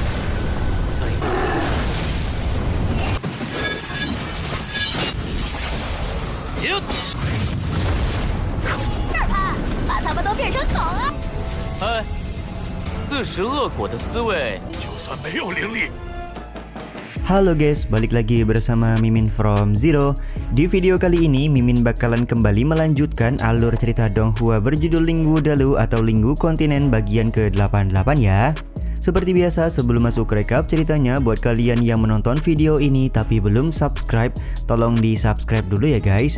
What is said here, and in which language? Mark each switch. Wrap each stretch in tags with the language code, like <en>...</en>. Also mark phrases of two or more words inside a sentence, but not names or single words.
<zh>这儿拍，把他们都变成狗了。哎，自食恶果的思维，就算没有灵力。</zh> <id>Halo guys, balik lagi bersama Mimin from Zero. Di video kali ini Mimin bakalan kembali melanjutkan alur cerita Donghua berjudul Lingwu Dalu atau Lingwu Kontinen bagian ke-88 ya. Seperti biasa, sebelum masuk ke recap ceritanya, buat kalian yang menonton video ini tapi belum subscribe, tolong di subscribe dulu ya guys.</id>